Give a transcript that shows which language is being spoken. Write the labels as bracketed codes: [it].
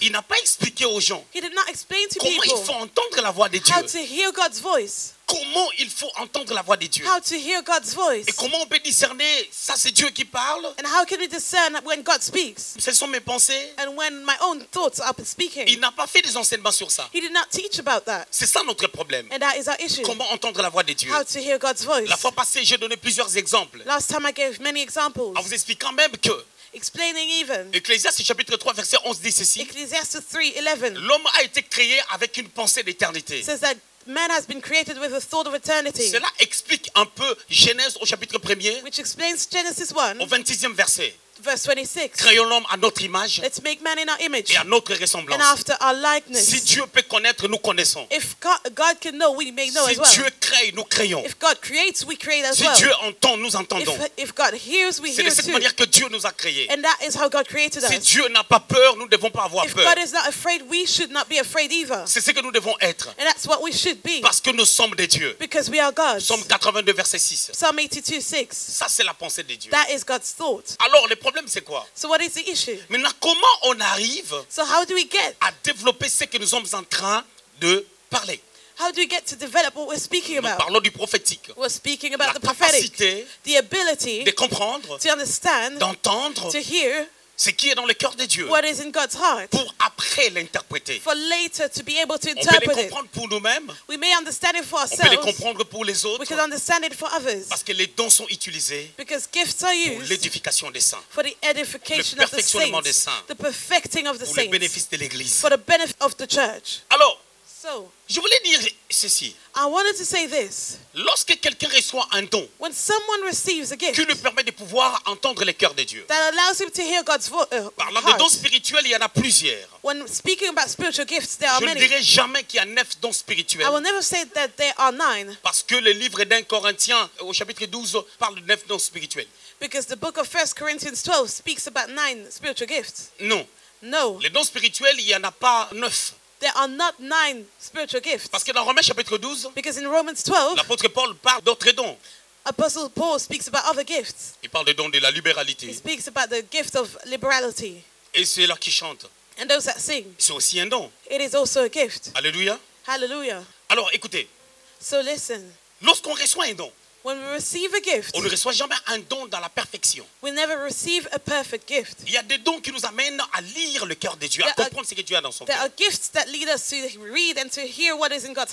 [fr] il n'a pas expliqué aux gens [en] he did not explain to [fr] comment il [en] people [fr] faut entendre la voix de Dieu. [en] how to hear God's voice, [fr] comment il faut entendre la voix de Dieu. [en] how to hear God's voice. [fr] Et comment on peut discerner, ça c'est Dieu qui parle. [en] And how can we discern when God speaks [fr] Ce sont mes pensées. [en] and when my own thoughts are speaking? [fr] Il n'a pas fait des enseignements sur ça. [en] He did not teach about that. [fr] C'est ça notre problème. [en] And that is our issue. [fr] Comment entendre la voix de Dieu. [en] How to hear God's voice. [fr] La fois passée, j'ai donné plusieurs exemples. [en] Last time I gave many examples, [fr] En vous expliquant même que [en] explaining even [fr] Ecclésiaste chapitre 3 verset 11 dit ceci. [en] Ecclesiastes 3:11 [fr] L'homme a été créé avec une pensée d'éternité. [en] says that man has been created with a thought of eternity, [fr] Cela explique un peu Genèse au chapitre 1er, [en] which explains Genesis 1, [fr] au 26e verset. [en] verse 26. [fr] Créons l'homme à notre image [en] Let's make man in our image [fr] et à notre [en] and [fr] ressemblance. [en] after our [fr] Si [en] likeness. [fr] Dieu peut connaître, nous connaissons. [en] If God can know, we may know [fr] Si [en] as well. [fr] Dieu crée, nous créons. [en] If God creates, we create as [fr] Si [en] well. [fr] Dieu entend, nous entendons. [en] If God hears, we [fr] C'est de [en] hear [fr] cette [en] too. [fr] manière que Dieu nous a créés. [en] And that is how God created [fr] Si [en] us. [fr] Dieu n'a pas peur, nous ne devons pas avoir [en] If [fr] peur. [en] God is not afraid, we should not be afraid either. [fr] C'est ce que nous devons être. [en] And that's what we should be, [fr] Parce que nous sommes des dieux. [en] because we are God's. [fr] Psaume 82, verset 6. [en] Psalm 82:6. [fr] Ça, c'est la pensée de Dieu. [en] That is God's thought. [fr] Alors, le problème, c'est quoi? [en] So what is the issue? [fr] Maintenant, comment on arrive [en] So how do we get? [fr] à développer ce que nous sommes en train de parler? [en] How do we get to develop what we're speaking [fr] Nous [en] about? [fr] parlons du prophétique. [en] We're speaking [fr] La [en] about the prophetic, [fr] capacité [en] the ability [fr] de comprendre, [en] to understand, [fr] d'entendre [en] to hear [fr] ce qui est dans le cœur de Dieu [en] what is in God's heart, [fr] pour après l'interpréter. [en] for later to be able to [fr] On peut les [en] interpret it. [fr] comprendre pour nous-mêmes, [en] We may understand it for [fr] on peut les [en] ourselves, [fr] comprendre pour les [en] we [fr] autres, [en] can understand it for others, [fr] parce que les dons sont utilisés [en] because gifts are [fr] pour [en] used [fr] l'édification des saints, [en] for the edification [fr] le [en] of the [fr] perfectionnement des [en] saints, [fr] saints, [en] the perfecting of the [fr] pour le [en] saints, [fr] bénéfice de l'Église. [en] for the benefit of the church. [fr] Alors, [en] So, [fr] je voulais dire ceci. [en] I wanted to say this. [fr] Lorsque quelqu'un reçoit un don [en] When someone receives a [fr] qui [en] gift [fr] lui permet de pouvoir entendre le cœur de Dieu, [en] that allows him to hear God's [fr] parlant de dons [en] heart, [fr] spirituels, il y en a plusieurs. [en] when speaking about spiritual gifts, there are [fr] Je ne [en] many. [fr] dirai jamais qu'il y a 9 dons spirituels. [en] I will never say that there are 9, [fr] Parce que le livre d'un Corinthien, au chapitre 12, parle de 9 dons spirituels. [en] because the book of 1 Corinthians 12 speaks about 9 spiritual gifts. [fr] Non. [en] No, [fr] Les dons spirituels, il n'y en a pas 9. [en] there are not 9 spiritual gifts. [fr] Parce que dans Romains chapitre 12, [en] Because in Romans 12, [fr] l'apôtre Paul parle d'autres dons. [en] Apostle Paul speaks about other gifts. [fr] Il parle des dons de la [en] He [fr] libéralité. [en] speaks about the gift of liberality. [fr] Et c'est là qui chantent. [en] And those that sing, [fr] C'est aussi un don. [en] it is also a gift. [fr] Alléluia. [en] Hallelujah. [fr] Alors écoutez, [en] So listen, [fr] lorsqu'on reçoit un don, [en] when we receive a gift, [fr] on ne reçoit jamais un don dans la perfection. [en] we never receive a perfect gift. [fr] Il y a des dons qui nous amènent à lire le cœur de Dieu, à [en] There are- [fr] comprendre ce que Dieu a dans son [en] There [fr] cœur. [en] are gifts that lead us to read and to hear what is in God's